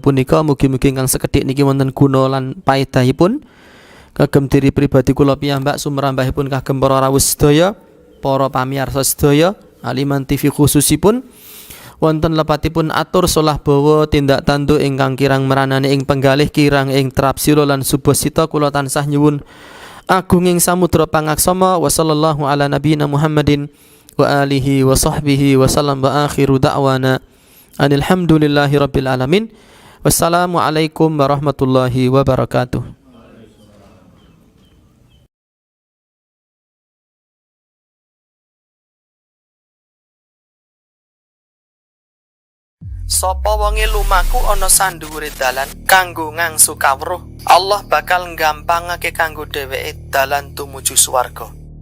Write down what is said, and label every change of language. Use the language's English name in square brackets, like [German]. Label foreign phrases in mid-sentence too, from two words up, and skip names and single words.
[Javanese] punika, mugi-mugi ingkang sekedhik niki wonten guna lan paedahipun kagem diri pribadi kula piyambak, sumrambahipun kagem para rawuh sedaya, para pamirsa sedaya, Aliman TV khususipun wonten lepatipun atur solah bawa tindak tanduk ingkang kirang meranani ing penggalih kirang ing trapsira lan subasita kula tansah nyuwun agunging samudra pangaksama. [Arabic] وصلى الله على نبينا محمد وعلى آله وصحبه وسلم وآخر دعوانا الحمد لله رب العالمين. والسلام عليكم ورحمة الله وبركاته. [Javanese] Sapa wonge lumaku ana sandhuwure dalan kanggo ngangsu kawruh, Allah bakal nggampangake kanggo dheweke dalan tumuju swarga.